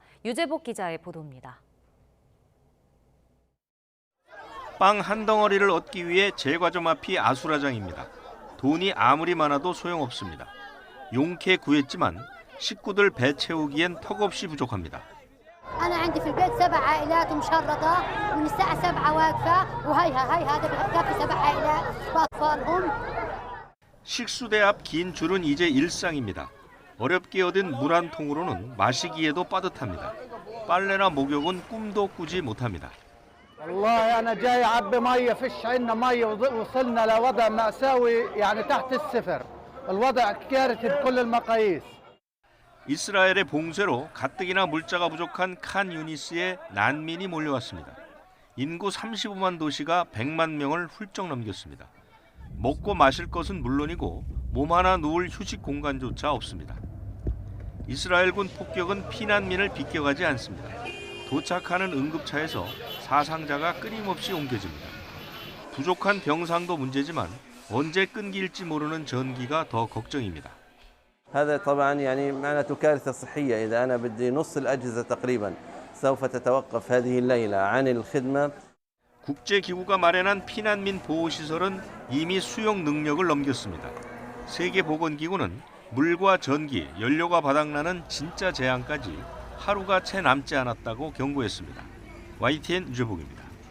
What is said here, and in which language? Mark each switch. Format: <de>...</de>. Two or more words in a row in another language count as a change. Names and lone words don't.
<ko>유재복 기자의 보도입니다. 빵 한 덩어리를 얻기 위해 제과점 앞이 아수라장입니다. 돈이 아무리 많아도 소용없습니다. 용케 구했지만 식구들 배 채우기엔 턱없이 부족합니다.</ko> <ar>أنا عندي في البيت 7 عائلات مشردة ومن الساعة 7 واقفة وهي هذا بكفي 7 عائلات بأطفالهم.</ar> <ko>식수대 앞 긴 줄은 이제 일상입니다. 어렵게 얻은 물 한 통으로는 마시기에도 빠듯합니다. 빨래나 목욕은 꿈도 꾸지 못합니다.</ko> <ar>والله أنا جاي أعبي مية فيش عندنا مية وصلنا لوضع مأساوي يعني تحت الصفر. الوضع كارثي بكل المقاييس.</ar> <ko>이스라엘의 봉쇄로 가뜩이나 물자가 부족한 칸 유니스에 난민이 몰려왔습니다. 인구 35만 도시가 100만 명을 훌쩍 넘겼습니다. 먹고 마실 것은 물론이고 몸 하나 누울 휴식 공간조차 없습니다. 이스라엘군 폭격은 피난민을 비껴가지 않습니다. 도착하는 응급차에서 사상자가 끊임없이 옮겨집니다. 부족한 병상도 문제지만 언제 끊길지 모르는 전기가 더 걱정입니다.</ko> <ar>هذا طبعا يعني معناته كارثة صحية إذا أنا بدي نص الأجهزة تقريبا سوف تتوقف هذه الليلة عن الخدمة.</ar> <ko>국제기구가 마련한 피난민 보호시설은 이미 수용 능력을 넘겼습니다. 세계보건기구는 물과 전기, 연료가 바닥나는 진짜 재앙까지 하루가 채 남지 않았다고 경고했습니다. YTN 유재복입니다.</ko>